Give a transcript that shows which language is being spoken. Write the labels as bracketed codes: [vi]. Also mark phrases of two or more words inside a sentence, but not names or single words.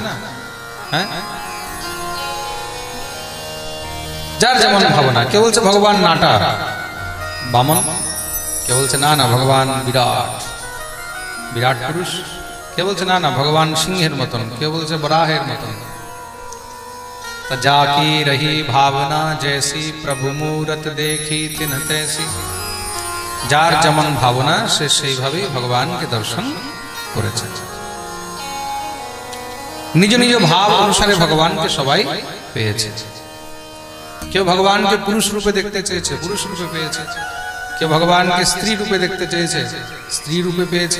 [bn] হ্যাঁ, যার যেমন ভাবনা। কেউ বলছে ভগবান নাটা বামন, কেউ বলছে না না ভগবান বিরাট বিরাট পুরুষ, কেউ বলছে না না ভগবান সিংহের মতন, কেউ বলছে বরাহের মতন। [awa] जाकी रही भावना जैसी प्रभु मूरत देखी तिन तैसी। [bn] जार যেমন ভাবনা সে সেইভাবেই ভগবানকে দর্শন করেছে। নিজ নিজ ভাব অনুসারে ভগবানকে সবাই পেয়েছে। কেউ ভগবানকে পুরুষ রূপে দেখতে চেয়েছে, পুরুষ রূপে পেয়েছে। কেউ ভগবানকে স্ত্রী রূপে দেখতে চেয়েছে, স্ত্রী রূপে পেয়েছে।